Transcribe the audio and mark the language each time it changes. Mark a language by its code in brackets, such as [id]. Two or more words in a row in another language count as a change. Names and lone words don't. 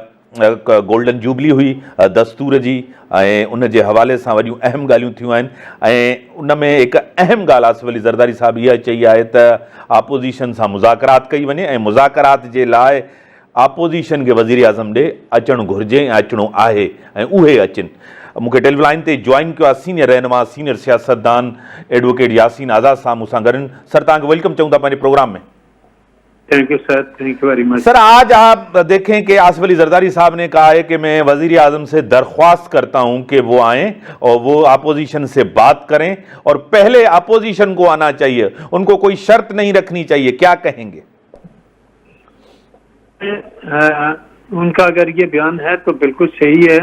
[sd] गोल्डन जुबली हुई दस्तूर जी ऐं उन जे हवाले सां वॾियूं अहम ॻाल्हियूं थियूं आहिनि ऐं उन में हिकु अहम ॻाल्हि आसिफ अली ज़रदारी साहब इहा चई आहे त आपोज़िशन सां मुज़ाकरात कई वञे ऐं मुज़ाकरात जे लाइ आपोज़िशन खे वज़ीर आज़म ॾे अचणु घुरिजे ऐं अचिणो आहे ऐं उहे अचनि। मूंखे टेलीलाइन ते जॉइन कयो आहे सीनियर रहनुमा सीनियर सियासतदान एडवोकेट यासीन आज़ाद साहब मूंसां गॾु। सर, तव्हांखे वेलकम चऊं था पंहिंजे प्रोग्राम में। [en] Thank you sir, thank you very much. [ur] سر، آج آپ دیکھیں کہ آصف علی زرداری صاحب نے کہا ہے کہ میں وزیر اعظم سے درخواست کرتا ہوں کہ وہ آئیں اور وہ اپوزیشن سے بات کریں اور پہلے اپوزیشن کو آنا چاہیے، ان کو کوئی شرط نہیں رکھنی چاہیے، کیا کہیں گے? ان کا اگر یہ بیان ہے تو بالکل صحیح ہے.